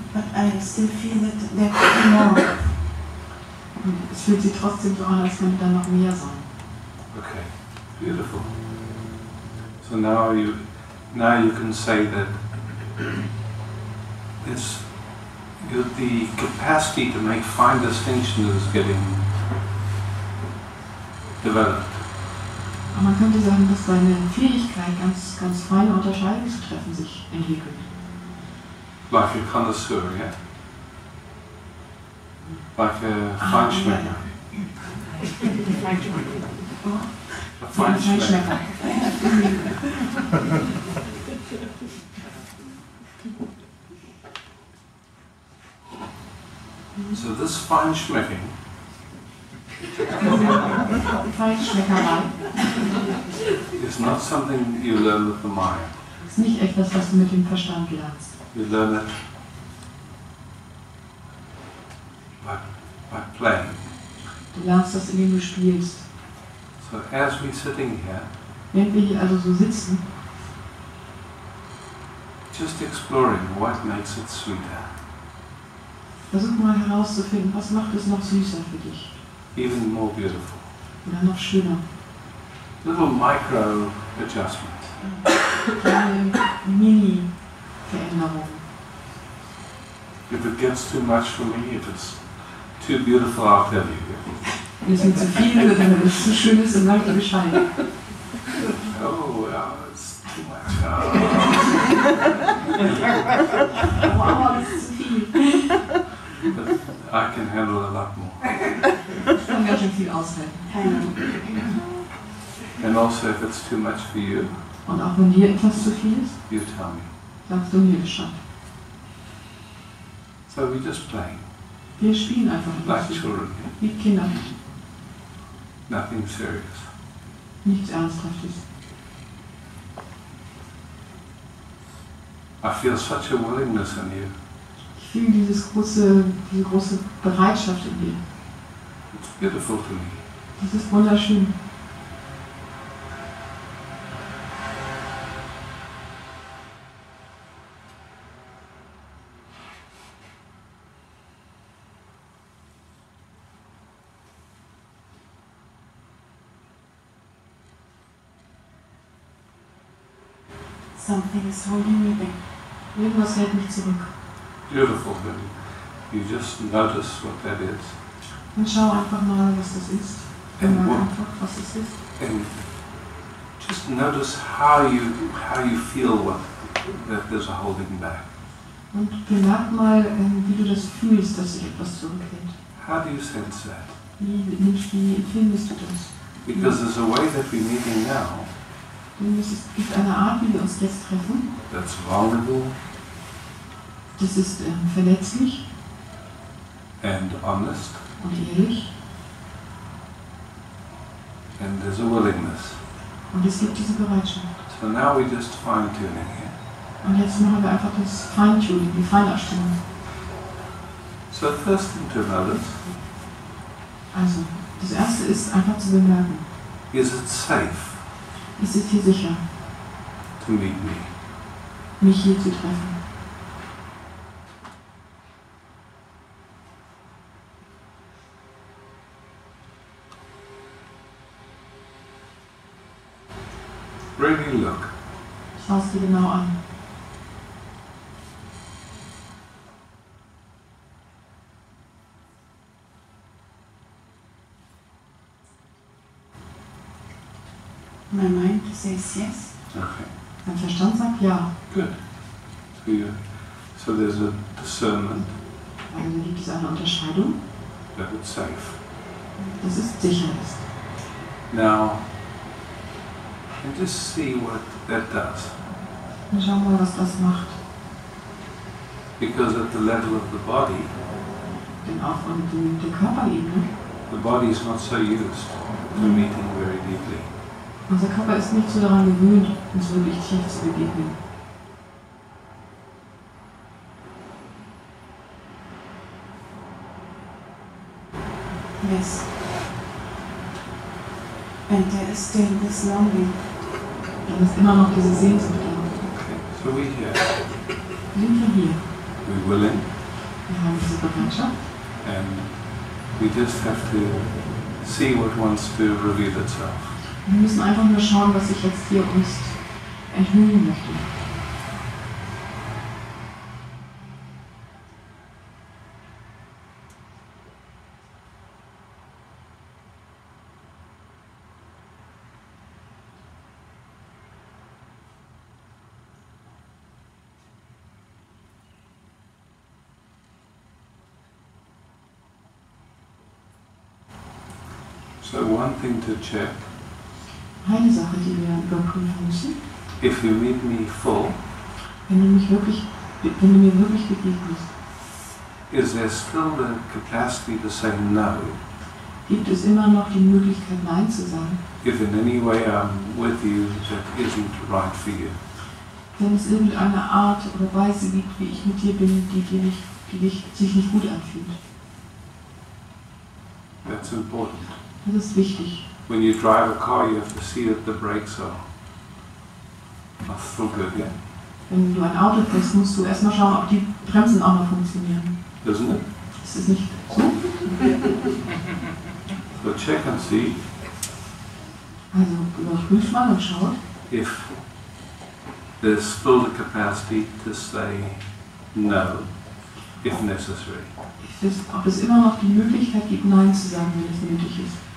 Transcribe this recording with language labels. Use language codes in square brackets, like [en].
[en] But I still feel that there could be more. [de] Und es fühlt sich trotzdem so an, als könnte da noch mehr sein. [en] okay, beautiful. So now you can say that the capacity to make fine distinctions is getting developed. [de] Aber man könnte sagen, dass deine Fähigkeit, ganz feine Unterscheidungen zu treffen, sich entwickelt. [en] Like a connoisseur, yeah? Like a Feinschmecker. A Feinschmecker. So this Feinschmecking [de] Feinschmeckerei [en] is not something you learn with the mind. [de] ist nicht etwas, was du mit dem Verstand lernst. [en] You learn it by playing. [de] Du lernst das, indem du spielst. [en] So as we're sitting here, [de] Während wir hier also so sitzen, [en] just exploring what makes it sweeter, [de] versuch mal herauszufinden, was macht es noch süßer für dich [en] even more beautiful. [de] oder noch schöner. [en] Little micro adjustments. [de] Kleine Mini-Veränderungen. [en] If it gets too much for me, if it's too beautiful, I'll tell you. [de] Wenn es mir zu viel wird, wenn es zu schön ist, dann sag dir Bescheid. [en] Oh, well, it's too much. [de] Wow, das ist zu viel. [en] But I can handle a lot more. [de] Ich kann ganz schön viel aushalten. [en] And also, if it's too much for you, [de] Und auch wenn dir etwas zu viel ist, [en] you tell me. [de] sagst du mir Bescheid. [en] So we just play, [de] Wir spielen einfach [en] like [de] mit [en] children, [de] wie Kinder. [en] nothing serious. [de] Nichts Ernsthaftes. [en] I feel such a willingness in you. [de] Ich fühle diese große Bereitschaft in dir. [en] It's beautiful to me. [de] Das ist wunderschön. [en] Something is holding me back. [de] Irgendwas hält mich zurück. [en] Beautiful, but you just notice what that is. [de] Und schau einfach mal, was das ist. [en] And [de] Merk [en] what- [de] einfach, was es ist. [en] And just notice how you feel that there's a holding back. [de] Und bemerk mal, wie du das fühlst, dass sich etwas zurückhält. [en] How do you sense that? [de] Wie empfindest du das? [en] Because there's a way that we're meeting now [de] Denn es gibt eine Art, wie wir uns jetzt treffen. [en] that's vulnerable [de] Das ist verletzlich [en] and honest, [de] und ehrlich. [en] and there's a willingness. [de] Und es gibt diese Bereitschaft. [en] So now we're just fine-tuning here. [de] Und jetzt machen wir einfach das Feintuning, die Feinabstimmung. [en] So first thing to notice, [de] Also, das erste ist einfach zu bemerken, [en] is it safe [de] ist es hier sicher, [en] to meet me? [de] mich hier zu treffen? [en] Really look. [de] Schau es dir genau an. [en] My mind says yes. Okay, [de] Dein Verstand sagt ja. [en] good. So there's a discernment [de] Also gibt es eine Unterscheidung, [en] that it's safe. [de] dass es sicher ist. [en] Now, and just see what that does. [de] Und schau mal, was das macht. [en] Because at the level of the body, [de] Denn auf der Körperebene, [en] the body is not so used to meeting very deeply. [de] unser Körper ist nicht so daran gewöhnt, uns wirklich tief zu begegnen. [en] Yes. And there is still this longing. [de] Dann ist immer noch diese Sehnsucht da. [en] Okay, so we're here. [de] Wir sind hier. [en] We're willing. [de] Wir haben diese Bereitschaft. [en] And we just have to see what wants to reveal itself. [de] Wir müssen einfach nur schauen, was sich jetzt hier uns enthüllen möchte. [en] So one thing to check, [de] Eine Sache, die wir überprüfen müssen, [en] if you meet me full, [de] wenn du mir wirklich begegnest, [en] is there still the capacity to say no? [de] gibt es immer noch die Möglichkeit, Nein zu sagen. [en] If in any way I'm with you that isn't right for you. [de] Wenn es irgendeine Art oder Weise gibt, wie ich mit dir bin, die sich nicht gut anfühlt. [en] That's important. [de] Das ist wichtig. [en] When you drive a car, you have to see that the brakes are still good, yeah? [de] Wenn du ein Auto fährst, musst du erstmal schauen, ob die Bremsen auch noch funktionieren. [en] Isn't it? [de] Ist es nicht so? [en] So check and see [de] Also überprüft mal und schaut, [en] if there's still the capacity to say no, if necessary. [de] ob es immer noch die Möglichkeit gibt, Nein zu sagen, wenn es nötig ist.